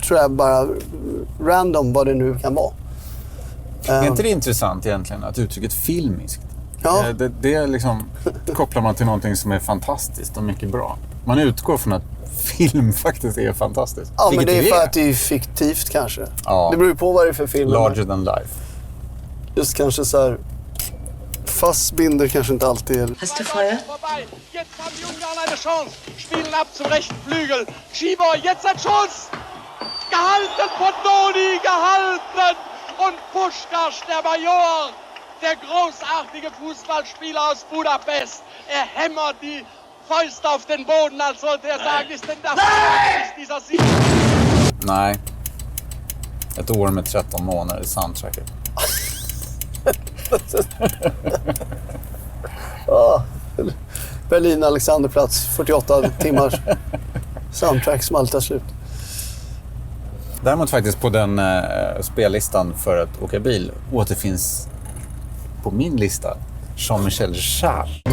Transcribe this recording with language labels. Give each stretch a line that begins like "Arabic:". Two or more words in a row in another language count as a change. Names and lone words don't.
Swedish: Tror jag bara random vad det nu kan vara. Är inte det intressant egentligen att uttrycket filmiskt? Ja. Det liksom kopplar man till någonting som är fantastiskt och mycket bra. Man utgår från att film faktiskt är fantastiskt. Ja, men det är för att det är fiktivt kanske. Ja. Det beror ju på vad det är för film.
English: Larger than life.
Swedish: Just kanske så här... Fassbinder kanske inte alltid är...
German: Hast du Feuer? Jetzt haben die Ungarn eine Chance. Spielen ab zum rechten Flügel. Schieber, jetzt ein Schuss. Gehalten von Doni, gehalten. Und Puskás, der Major, der großartige Fußballspieler aus Budapest. Er hämmert die Fäuste auf den Boden, als sollte er sagen, ist denn das dieser Sieg?
Swedish: Nej. Ett år med 13 månader i soundtracket. Berlin, Alexanderplatz, 48 timmars soundtrack som alltid tar slut. Däremot faktiskt på den spellistan för att åka bil återfinns på min lista Jean-Michel Jarre.